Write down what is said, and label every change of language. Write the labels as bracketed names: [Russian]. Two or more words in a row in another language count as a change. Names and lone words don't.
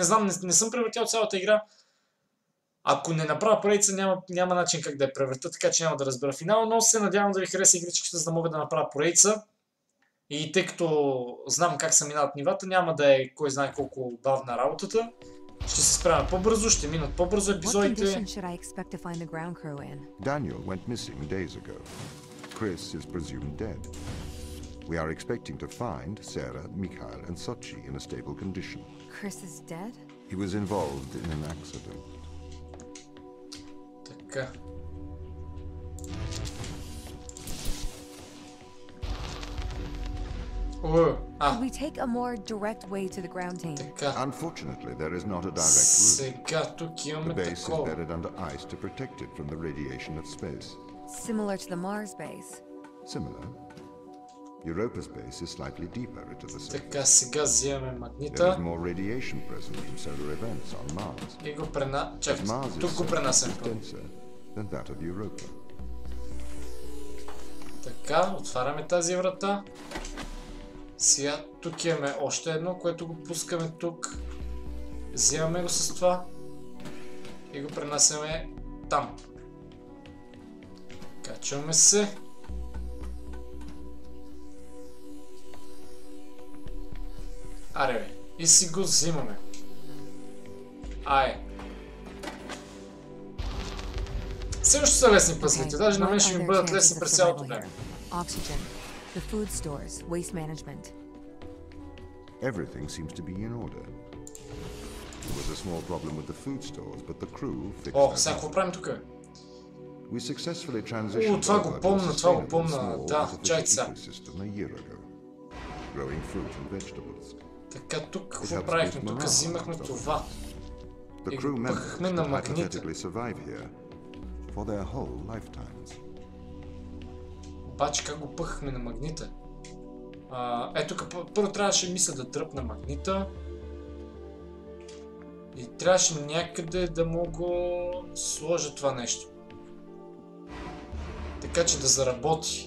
[Bulgarian] Не знам, не съм превъртял цялата игра. Ако не направя поредица, няма начин как да я превърта, така че няма да разбера финала, но се надявам да ви хареса игричката, за да мога да направя поредица. И тъй като знам как се минават нивата, няма да е кой знае колко бавна работата. Ще се справя по-бързо, ще минат по-бързо епизодите. [English] Daniel went missing days ago. Chris is presumed dead. We are expecting to find Sarah, Mikhail and Sochi in a stable condition. Chris is dead? He was involved in an accident. [Bulgarian] Така. [English] Could we take a more direct way to the ground team? [Bulgarian] Така. [English] Unfortunately, there is not a direct route. [Bulgarian] Сега тук [English] The [Bulgarian] имаме [English] base is [Bulgarian] такова. [English] buried under ice to protect it from the radiation of space. Similar to the Mars base. Similar. Europa's base is slightly deeper into the surface. [Bulgarian] Така, сега взимаме [English] There is [Bulgarian] магнита [English] more radiation present from solar events on Mars. [Bulgarian] и го [English] As [Bulgarian] чакай, [English] Mars [Bulgarian] тук [English] is [Bulgarian] го пренасям. [English] denser than that of Europa. [Bulgarian] Така, отваряме тази врата. Сега тук имаме още едно, което го пускаме тук. Взимаме го с това и го пренасяме там. Качваме се. Аре бе, и си го взимаме. Ай. Също са лесни пъзлите, даже на мен ще ми бъдат лесни през цялото време. [English] Oxygen, the food stores, waste management. Everything seems to be in order. There was a small problem with the food stores, but the crew fixed [Bulgarian] О, [English] that [Bulgarian] сега какво [English] up. [Bulgarian] правим тук? [English] We successfully transitioned [Bulgarian] това го [English] over to a [Bulgarian] помня, това го [English] sustainable [Bulgarian] помня. [English] small [Bulgarian] Да, [English] artificial [Bulgarian] чакай сега. [English] ecosystem a year ago, growing fruit and vegetables. [Bulgarian] Така, тук какво правихме? Тук взимахме това. [English] The [Bulgarian] И [English] crew [Bulgarian] го [English] members [Bulgarian] пъхахме на [English] could [Bulgarian] магнита. [English] hypothetically survive here for their whole lifetimes. [Bulgarian] Обаче как го пъхахме на магнита? Ето, първо трябваше мисля да дръпна магнита. И трябваше някъде да мога сложа това нещо. Така че да заработи.